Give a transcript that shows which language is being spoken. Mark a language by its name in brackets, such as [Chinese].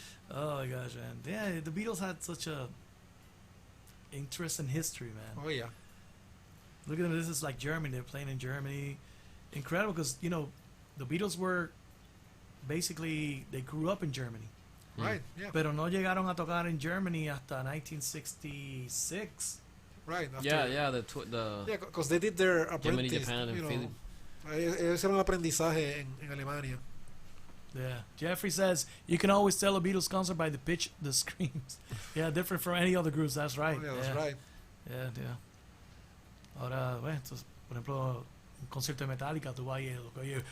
[English] Oh my gosh, man! Yeah, the Beatles had such a interesting history, man. Oh yeah. Look at them. This is like Germany. They're playing in Germany. Incredible, because you know, the Beatles were basically they grew up in Germany, Right. Yeah. [Spanish] pero no llegaron a tocar en Germany hasta 1966. [English] Right. After, Yeah, the Yeah, because they did their Germany, apprentice. Japan, and You know, Philip. [Spanish] ellos hicieron un aprendizaje en Alemania. [English] Yeah. Jeffrey says you can always tell a Beatles concert by the pitch, the screams. Yeah, different from any other groups. That's right. Oh, yeah, that's right. Yeah. [Spanish] Ahora, bueno, entonces, por ejemplo, un concierto de Metallica, tú vas y lo que oyes.